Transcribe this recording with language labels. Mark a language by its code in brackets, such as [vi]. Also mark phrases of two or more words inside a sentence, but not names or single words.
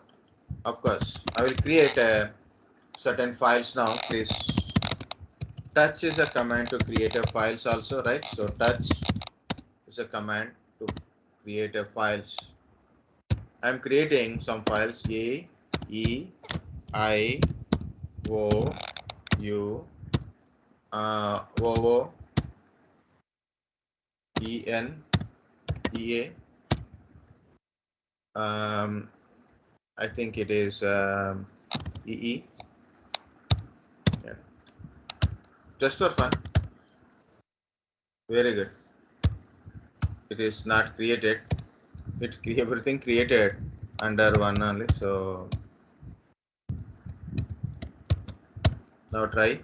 [en] Of course, I will create a certain files now. Please, touch is a command to create a files also, right? So touch is a command to create a files. I'm creating some files A, E, I, O, U, O, O, E, N, E, A. I think it is E, E. Yeah. Just for fun. Very good. It is not created. Everything created under one only. So now try.